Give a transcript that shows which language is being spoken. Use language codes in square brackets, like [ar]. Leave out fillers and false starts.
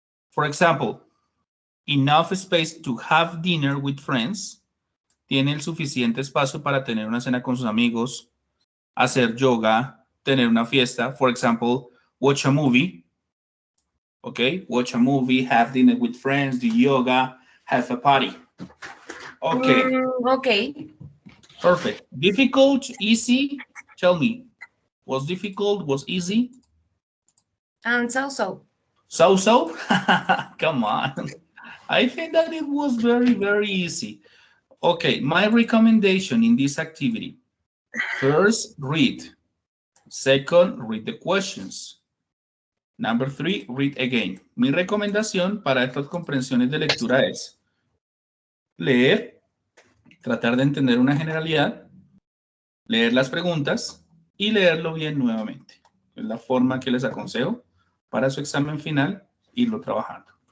[en] For example, enough space to have dinner with friends. [es] Tiene el suficiente espacio para tener una cena con sus amigos, hacer yoga, tener una fiesta. [en] For example, watch a movie. Okay, watch a movie, have dinner with friends, do yoga, have a party. Okay. Okay. Perfect. Difficult, easy? Tell me. Was difficult? Was easy? And so. So? Come on. I think that it was very, very easy. Okay, my recommendation in this activity. First, read. Second, read the questions. Number 3, read again. [es] Mi recomendación para estas comprensiones de lectura es leer, tratar de entender una generalidad, leer las preguntas y leerlo bien nuevamente. Es la forma que les aconsejo para su examen final, irlo trabajando.